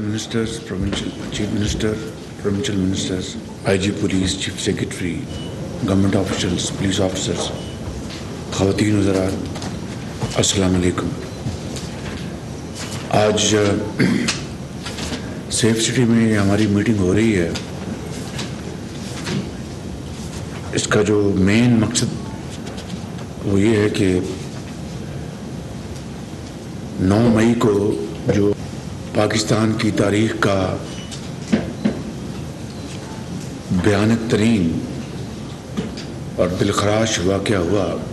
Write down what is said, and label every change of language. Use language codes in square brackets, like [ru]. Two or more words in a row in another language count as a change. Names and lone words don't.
[en] Ministers, Chief Minister, Provincial Ministers, IG Police, Chief Secretary, Government officials, Police officers, [ur] خواتین وزراء، السلام علیکم۔ آج سیف سٹی میں ہماری میٹنگ ہو رہی ہے۔ اس کا جو مین مقصد وہ یہ ہے کہ 9 مئی کو جو پاکستان کی تاریخ کا بھیانک ترین اور دلخراش واقعہ ہوا،